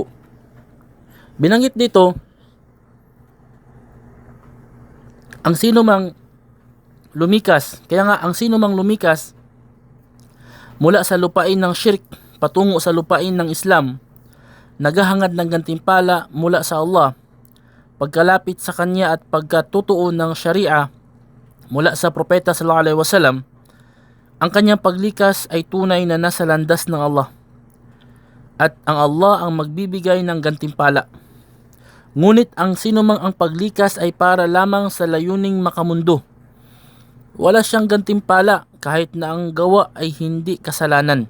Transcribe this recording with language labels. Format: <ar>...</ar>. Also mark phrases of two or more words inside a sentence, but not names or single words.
<tl>Binanggit dito, ang sino mang lumikas, kaya nga ang sino mang lumikas mula sa lupain ng shirk patungo sa lupain ng Islam, naghahangad ng gantimpala mula sa Allah, pagkalapit sa kanya at pagkatutuo ng Sharia mula sa Propeta</tl> <ar>صلى الله عليه وسلم,</ar> <tl>ang kanyang paglikas ay tunay na nasa landas ng Allah, at ang Allah ang magbibigay ng gantimpala. Ngunit ang sinumang ang paglikas ay para lamang sa layuning makamundo, wala siyang gantimpala kahit na ang gawa ay hindi kasalanan.</tl>